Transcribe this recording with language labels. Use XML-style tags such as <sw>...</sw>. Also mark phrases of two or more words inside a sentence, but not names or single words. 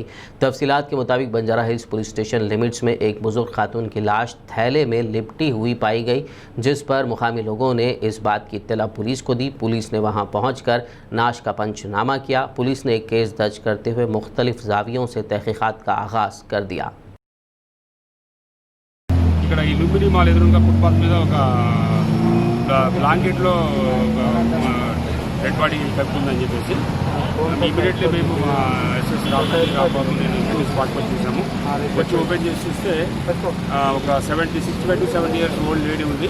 <ur>تفصیلات کے مطابق بنجارہ ہلز</ur> <en>police station limits</en> <ur>میں ایک بزرگ خاتون کی لاش تھیلے میں لپٹی ہوئی پائی گئی، جس پر مقامی لوگوں نے اس بات کی اطلاع پولیس کو دی۔ پولیس نے وہاں پہنچ کر لاش کا پنچنامہ کیا۔ پولیس نے ایک کیس درج کرتے ہوئے مختلف زاویوں سے تحقیقات کا آغاز کر دیا۔</ur> <te>ఇక్కడ ఈ లూపిడి మాల్ ఎదురుగా ఫుట్పాత్ మీద ఒక బ్లాంకెట్లో</te> <en>dead body</en> <te>కలుపుతుందని చెప్పేసి ఇమీడియట్లీ మేము మా ఎస్ఎస్ రాబాబు నేను స్పాట్కి వచ్చి చూసాము. వచ్చి ఓపెన్ చేసి చూస్తే ఒక</te> <en>65 to 70 years old lady</en> <te>ఉంది.</te>